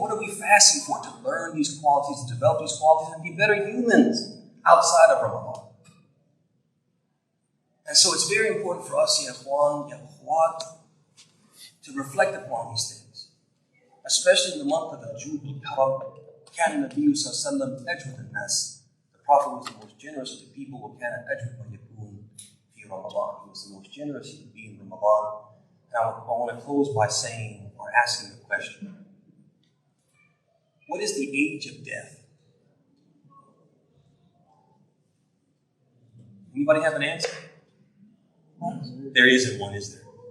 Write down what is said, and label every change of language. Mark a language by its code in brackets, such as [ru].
[en] What are we fasting for? To learn these qualities, to develop these qualities, and be better humans outside of Ramadan. And so it's very important for us, ya ikhwan, ya akhwat, to reflect upon these things. Especially in the month of the Jud al-Karam, [ar] كان النبي صلى الله عليه وسلم أجود الناس. [en] The Prophet was the most generous of the people. [ar] وكان أجود ما يكون في رمضان. [en] He was the most generous he could be in Ramadan. Now, I want to close by saying, or asking the question, what is the age of death? Anybody have an answer? There isn't one, is there?